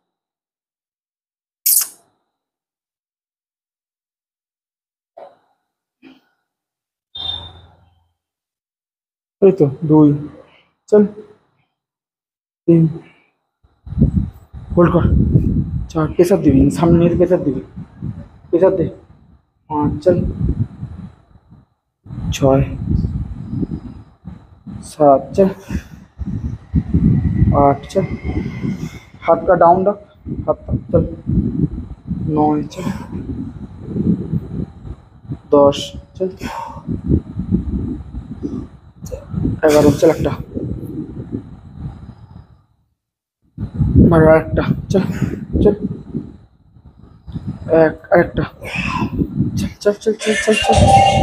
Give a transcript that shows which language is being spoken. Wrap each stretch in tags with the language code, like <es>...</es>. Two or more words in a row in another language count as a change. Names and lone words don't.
<bn>এই তো 2 চল, 3 হোল্ড কর, 4 প্রেসার দিবি, সামনে নিয়ে প্রেসার দিবি, প্রেসার দে।</bn> <hi>5 চল, 6 7 चल, 8 चल, हाथ का डाउन रख, हाथ तक चल। 9 चल, 10 चल, 11 चल,</hi> <bn>একটা 12 একটা চল, চল এক আরেকটা, চল চল চল চল চল চল।</bn>